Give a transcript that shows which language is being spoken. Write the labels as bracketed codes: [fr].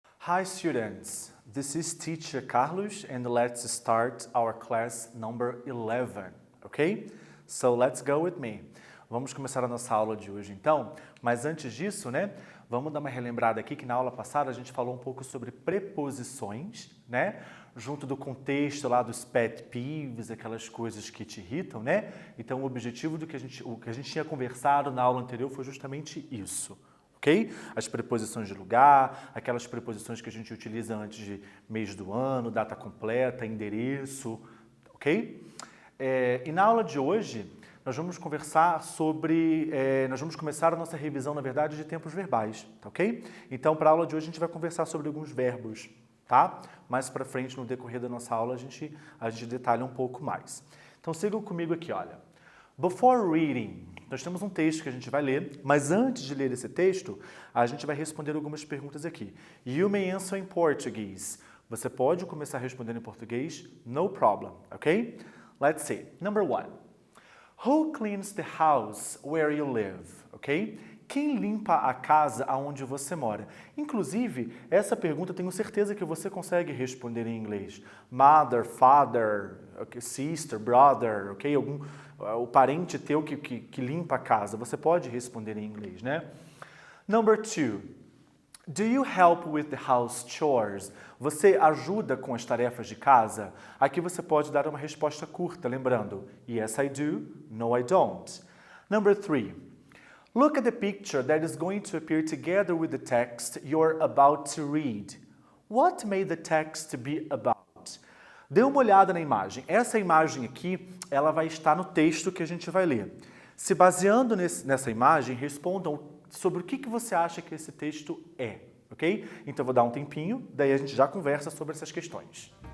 [en] Hi students, this is teacher Carlos and let's start our class number 11, ok? So let's go with me. [pt] Vamos começar a nossa aula de hoje então, mas antes disso, né, vamos dar uma relembrada aqui que na aula passada a gente falou um pouco sobre preposições, né, junto do contexto lá dos pet peeves, aquelas coisas que te irritam, né? Então o objetivo o que a gente tinha conversado na aula anterior foi justamente isso. Ok? As preposições de lugar, aquelas preposições que a gente utiliza antes de mês do ano, data completa, endereço, ok? E na aula de hoje, nós vamos conversar sobre, nós vamos começar a nossa revisão, na verdade, de tempos verbais, tá ok? Então, para a aula de hoje, a gente vai conversar sobre alguns verbos, tá? Mais para frente, no decorrer da nossa aula, a gente detalha um pouco mais. Então, sigam comigo aqui, olha. [en] Before reading, [pt] nós temos um texto que a gente vai ler, mas antes de ler esse texto, a gente vai responder algumas perguntas aqui. [en] You may answer in Portuguese. [pt] Você pode começar respondendo em português, [en] no problem, [pt] ok? [en] Let's see. Number 1. Who cleans the house where you live? Ok? [pt] Quem limpa a casa onde você mora? Inclusive, essa pergunta tenho certeza que você consegue responder em inglês. [en] Mother, father, okay, sister, brother, ok? [pt] O parente teu que limpa a casa. Você pode responder em inglês, né? [en] Number 2. Do you help with the house chores? [pt] Você ajuda com as tarefas de casa? Aqui você pode dar uma resposta curta, lembrando, [en] yes I do, no I don't. Number 3. Look at the picture that is going to appear together with the text you're about to read. What may the text be about? [pt] Dê uma olhada na imagem. Essa imagem aqui, ela vai estar no texto que a gente vai ler. Se baseando nessa imagem, respondam sobre o que você acha que esse texto é, ok? Então eu vou dar um tempinho, daí a gente já conversa sobre essas questões.